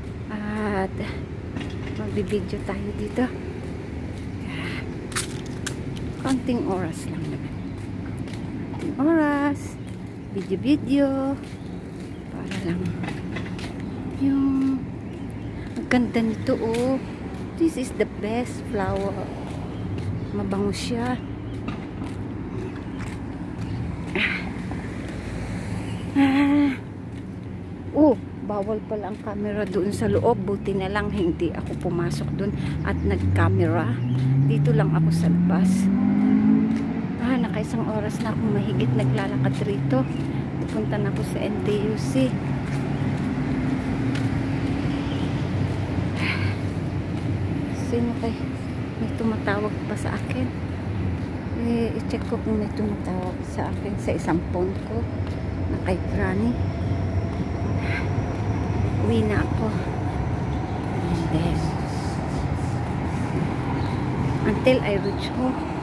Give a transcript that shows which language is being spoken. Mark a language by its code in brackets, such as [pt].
[tl] At magbibideo tayo dito. Konting oras lang naman. Konting oras. Video para lang yung ang ganda nito. [en] Oh, this is the best flower. [tl] Mabango siya. Oh, bawal pala ang camera doon sa loob. Buti na lang hindi ako pumasok doon at nag-camera. Dito lang ako sa labas. Nakaisang oras na akong mahigit naglalakad rito. Pupunta na ako sa NTUC. Sino kay may tumatawag pa sa akin? I-check ko kung may tumatawag sa akin sa isang phone ko na kay Granny. Uwi na ako. [en] And then until I reach home.